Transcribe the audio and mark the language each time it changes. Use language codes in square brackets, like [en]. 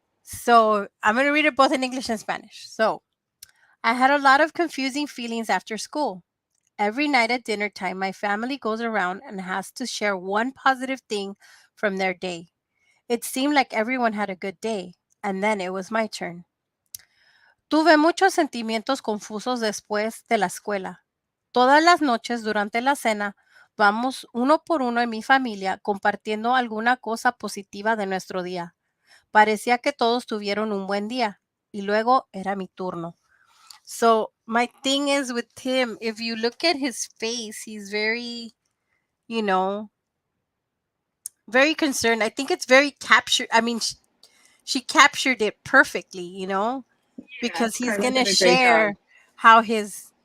[en] So I'm gonna read it both in English and Spanish. So I had a lot of confusing feelings after school. Every night at dinner time, my family goes around and has to share one positive thing from their day. It seemed like everyone had a good day, and then it was my turn. [es] Tuve muchos sentimientos confusos después de la escuela. Todas las noches durante la cena, vamos uno por uno en mi familia compartiendo alguna cosa positiva de nuestro día. Parecía que todos tuvieron un buen día, y luego era mi turno. [en] So my thing is with him, if you look at his face, he's very, you know, very concerned. I think it's very captured. I mean, she captured it perfectly, Yeah, because he's Carla gonna did a great job. share how his